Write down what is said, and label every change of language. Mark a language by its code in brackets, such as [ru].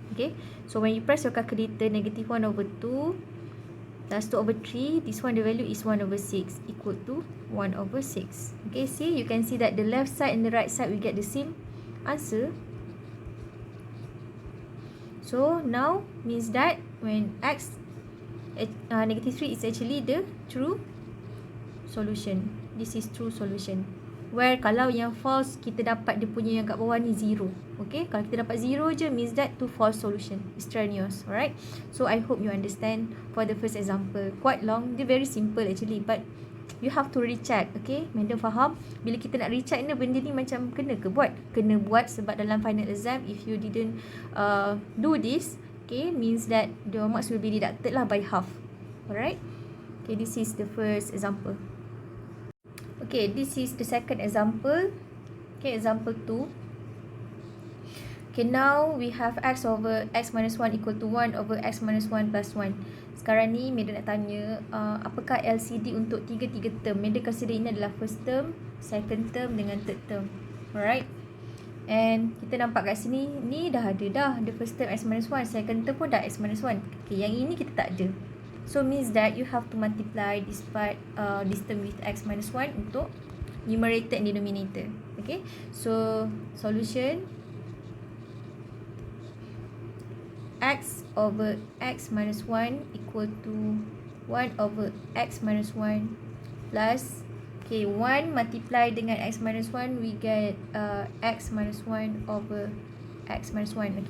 [en] Okay, so when you press your calculator, negative 1 over 2 plus 2 over 3, this one the value is 1 over 6 equal to 1 over 6. Okay, see, you can see that the left side and the right side we get the same answer. So now means that when x negative 3 is actually the true solution. This is true solution. [ms] Where kalau yang false, kita dapat dia punya yang kat bawah ni 0. [en] Okay, [ms] kalau kita dapat 0 je [en] means that two false solution. Extraneous. Alright, so I hope you understand for the first example. Quite long, dia very simple actually, but you have to recheck. Okay, madam faham? [ms] Bila kita nak recheck ni, benda ni macam kena ke buat? Kena buat sebab dalam final exam, [en] if you didn't do this, okay, means that the marks will be deducted lah by half. Alright, okay, this is the first example. Okay, this is the second example. Okay, example 2. Okay, now we have x over x minus 1 equal to 1 over x minus 1 plus 1. [ms] Sekarang ni Meda nak tanya, apakah LCD untuk tiga-tiga term? Meda consider ini adalah first term, second term dengan third term. Alright, and kita nampak kat sini, ni dah ada dah, [en] the first term x minus 1, [ms] second term pun dah x minus 1. Okay, yang ini kita tak ada. [en] So means that you have to multiply this part, this term with x minus 1 untuk numerator and denominator. Okay, so solution x over x minus 1 equal to 1 over x minus 1 plus, okay, 1 multiply dengan x minus 1, we get x minus 1 over x minus 1.